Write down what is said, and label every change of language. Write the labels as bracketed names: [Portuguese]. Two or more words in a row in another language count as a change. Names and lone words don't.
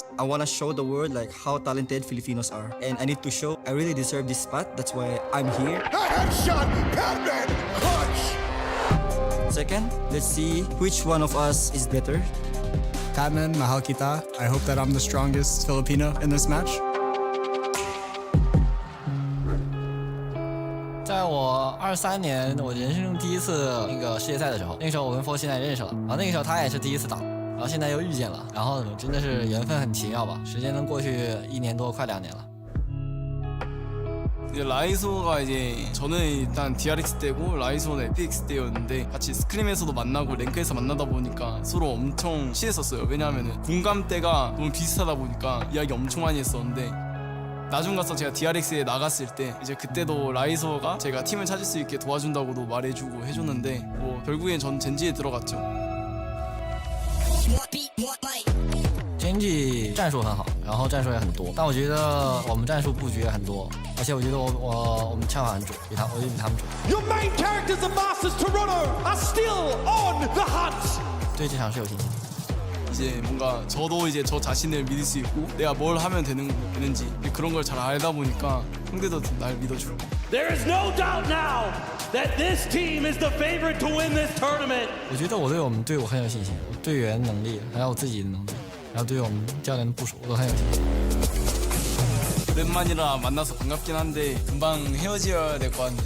[English] I want to show the world like how talented Filipinos are, and I need to show I really deserve this spot. That's why I'm here. Headshot, Batman, clutch. Second, let's see which one of us is better. [Filipino] Batman, mahal kita. [English] I hope that I'm the strongest Filipino in this match. [Chinese] 在我23年我人生中第一次那个世界赛的时候，那个时候我跟 Fo 现在认识了，然后那个时候他也是第一次打，然后现在又遇见了，然后真的是缘分很奇妙吧，时间能过去1年多，快2年了。 [Korean] 라이소가 이제 저는 일단 DRX 때고 라이소는 FX 때였는데 같이 스크림에서도 만나고 랭크에서 만나다 보니까 서로 엄청 친했었어요. 왜냐하면 공감대가 너무 비슷하다 보니까 이야기 엄청 많이 했었는데 나중 가서 제가 DRX에 나갔을 때 이제 그때도 라이소가 제가 팀을 찾을 수 있게 도와준다고도 말해주고 해줬는데 뭐 결국엔 전 젠지에 들어갔죠. [Chinese] Gen.G 战术很好，然后战术也很多，但我觉得我们战术布局也很多，而且我觉得我们枪法很准，我觉得比他们准。 [English] Your main characters of Masters Toronto are still on the hunt. [Chinese] 对这场是有信心的。 [Korean] 이제 뭔가 저도 이제 저 자신을 믿을 수 있고 내가 뭘 하면 되는지 그런 걸 잘 알다 보니까 형들도 날 믿어주고. [English] There is no doubt now that this team is the favorite to win this tournament. [Chinese] 我觉得我对我们队伍很有信心，我队员能力还有我自己的能力，然后对我们教练的部署我都很有信心。 [Korean] 오랜만이라 만나서 반갑긴 한데 금방 헤어져야 될 것 같은데.